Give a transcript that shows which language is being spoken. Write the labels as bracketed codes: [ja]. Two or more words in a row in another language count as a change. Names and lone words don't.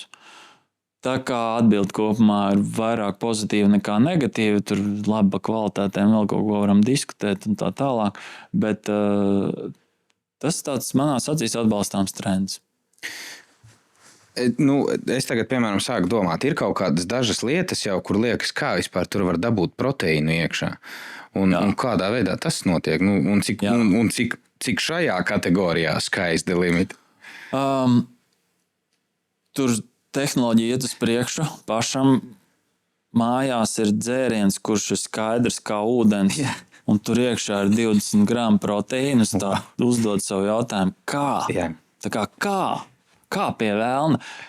[lv] Tā kā atbilde kopumā ir vairāk pozitīva nekā negatīva, tur laba kvalitātēm vēl kaut ko varam diskutēt un tā tālāk, bet tas tāds manās acīs atbalstāms trends. Es tagad, piemēram, sāku domāt, ir kaut kādas dažas lietas jau, kur liekas, kā vispār tur var dabūt proteīnu iekšā. Un kādā veidā tas notiek? Un cik šajā kategorijā [en] sky's the limit? [lv] Tur tehnoloģija iet uz priekšu. Pašam mājās ir dzēriens, kurš ir skaidrs kā ūdens. Un tur iekšā ir 20 gramu proteīnus. Tā uzdod savu jautājumu, kā? Tā kā kā pie velna?